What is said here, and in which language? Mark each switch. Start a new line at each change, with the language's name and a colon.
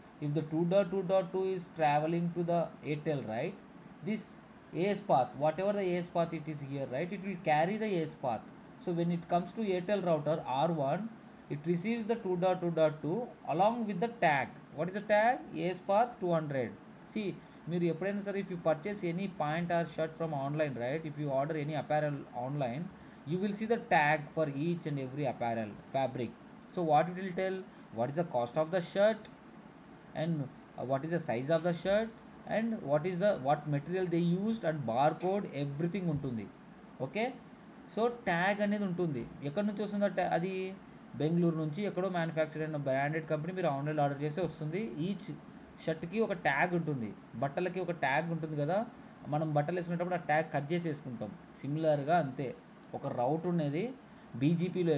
English: If the 2.2.2 is traveling to the Airtel, right? This AS path, whatever the AS path it is here, right? It will carry the AS path. So when it comes to Airtel router R1, it receives the 2.2.2 along with the tag. What is the tag? AS path 200. See,
Telugu: మీరు ఎప్పుడైనా సరే,
English: If you purchase any point or shirt from online, right, if you order any apparel online, you will see the tag for each and every apparel fabric. So what it will tell, what is the cost of the shirt, and what is the size of the shirt, and what material they used, and barcode everything ఉంటుంది.
Telugu: Okay, so tag అనేది ఉంటుంది. ఎక్కడి నుంచి వస్తుంది అది? బెంగళూరు నుంచి ఎక్కడో manufacture అయిన బ్రాండెడ్ కంపెనీ మీరు ఆన్లైన్లో ఆర్డర్ చేస్తే వస్తుంది. ఈచ్ షర్ట్కి ఒక ట్యాగ్ ఉంటుంది, బట్టలకి ఒక ట్యాగ్ ఉంటుంది కదా, మనం బట్టలు వేసుకునేటప్పుడు ఆ ట్యాగ్ కట్ చేసి వేసుకుంటాం. సిమిలర్గా అంతే ఒక రౌట్ ఉన్నది బీజీపీలో.